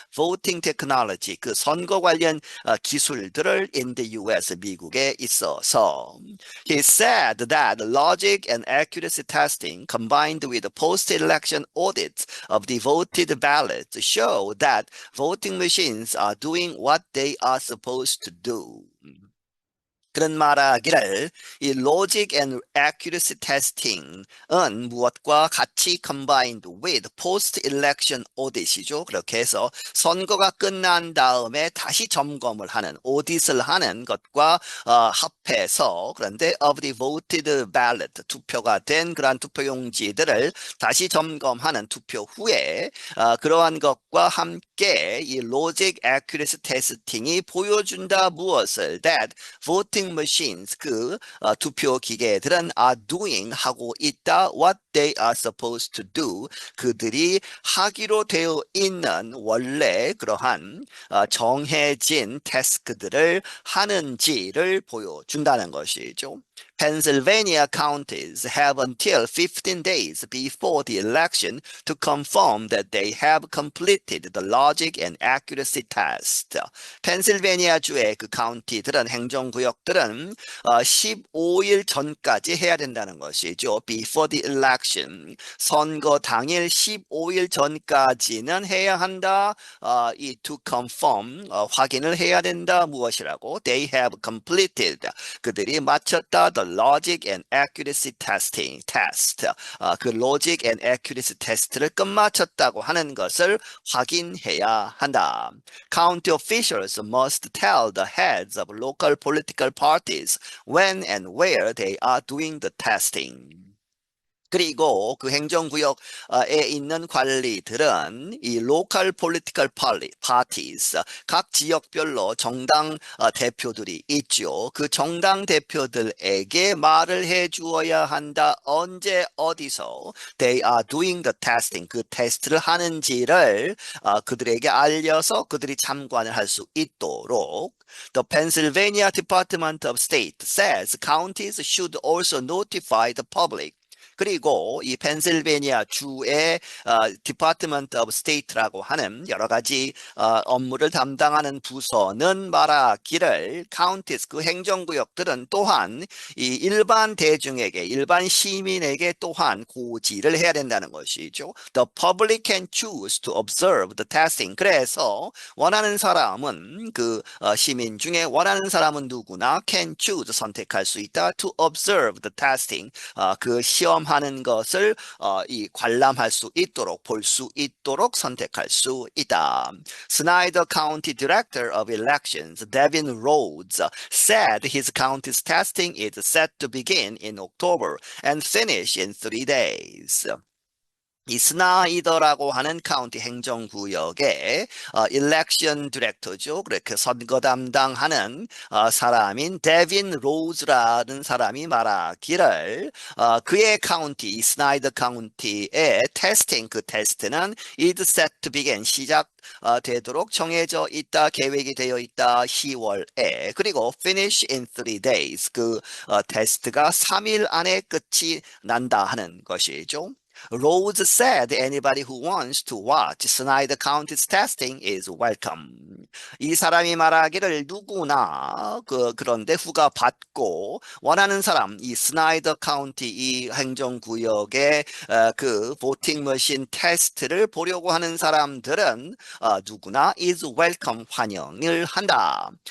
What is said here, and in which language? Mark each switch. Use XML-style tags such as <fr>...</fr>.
<en>Voting technology</en> <ko>그 선거 관련 기술들을</ko> <en>in the US</en> <ko>미국에 있어서</ko> <en>he said that logic and accuracy testing combined with post-election audits of the voted ballots show that voting machines are doing what they are supposed to do.</en> <ko>그런 말하기를 이 logic and accuracy testing은 무엇과 같이</ko> <en>combined with post-election audit</en> <ko>이죠. 그렇게 해서 선거가 끝난 다음에 다시 점검을 하는 audit을 하는 것과 합해서 그런데</ko> <en>of the voted ballot</en> <ko>투표가 된 그러한 투표용지들을 다시 점검하는 투표 후에 그러한 것과 함께 이 logic accuracy testing이 보여준다 무엇을</ko> <en>that voting machines</en> <ko>그 투표 기계들은</ko> <en>are doing</en> <ko>하고 있다</ko> <en>what they are supposed to do</en> <ko>그들이 하기로 되어 있는 원래 그러한 정해진 태스크들을 하는지를 보여준다는 것이죠.</ko> <en>Pennsylvania counties have until 15 days before the election to confirm that they have completed the logic and accuracy test.</en> <ko>펜실베니아 주의 그 카운티들은 행정구역들은 15일 전까지 해야 된다는 것이죠.</ko> <en>Before the election.</en> <ko>선거 당일 15일 전까지는 해야 한다. 이</ko> <en>to confirm</en> <ko>확인을 해야 된다. 무엇이라고?</ko> <en>They have completed.</en> <ko>그들이 마쳤다.</ko> <en>The logic and accuracy testing test.</en> <ko>그 logic and accuracy test를 끝마쳤다고 하는 것을 확인해야 한다.</ko> <en>County officials must tell the heads of local political parties when and where they are doing the testing.</en> <ko>그리고 그 행정구역에 있는 관리들은 이</ko> <en>local political parties,</en> <ko>각 지역별로 정당 대표들이 있죠. 그 정당 대표들에게 말을 해 주어야 한다. 언제 어디서</ko> <en>they are doing the testing,</en> <ko>그 테스트를 하는지를 그들에게 알려서 그들이 참관을 할 수 있도록</ko> <en>The Pennsylvania Department of State says counties should also notify the public.</en> <ko>그리고 이 펜실베니아 주의 Department of State라고 하는 여러 가지 업무를 담당하는 부서는 말하기를 counties, 그 행정구역들은 또한 이 일반 대중에게, 일반 시민에게 또한 고지를 해야 된다는 것이죠.</ko> <en>The public can choose to observe the testing.</en> <ko>그래서 원하는 사람은 그 시민 중에 원하는 사람은 누구나</ko> <en>can choose,</en> <ko>선택할 수 있다.</ko> <en>To observe the testing,</en> <ko>그 시험하는 것을 이 관람할 수 있도록, 볼 수 있도록 선택할 수 있다.</ko> <en>Snyder County Director of Elections, Devin Rhodes, said his county's testing is set to begin in October and finish in 3 days.</en> <ko>이 스나이더라고 하는 카운티 행정구역의 일렉션 디렉터죠. 그렇게 선거 담당하는 사람인 데빈 로즈라는 사람이 말하기를 그의 카운티, 이 스나이더 카운티의 테스팅, 그 테스트는</ko> <en>is set to begin,</en> <ko>시작되도록 정해져 있다, 계획이 되어 있다, 10월에. 그리고</ko> <en>finish in 3 days,</en> <ko>그 테스트가 3일 안에 끝이 난다 하는 것이죠.</ko> <en>Rhodes said anybody who wants to watch Snyder County's testing is welcome.</en> <ko>이 사람이 말하기를 누구나 그런데 후가 받고 원하는 사람, 이 스나이더 카운티 이 행정구역의 그 보팅 머신 테스트를 보려고 하는 사람들은 누구나</ko> <en>is welcome,</en> <ko>환영을 한다.</ko>